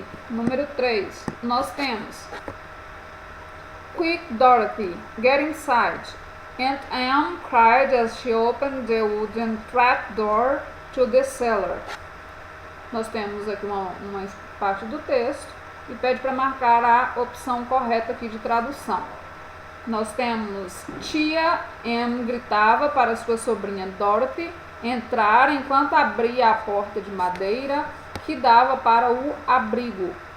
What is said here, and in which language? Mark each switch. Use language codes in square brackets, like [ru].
[pt] Número 3, nós temos [en] Quick, Dorothy, get inside. Aunt Em cried as she opened the wooden trapdoor to the cellar. [pt] Nós temos aqui uma parte do texto e pede para marcar a opção correta aqui de tradução. Nós temos: tia Em gritava para sua sobrinha Dorothy entrar enquanto abria a porta de madeira que dava para o abrigo.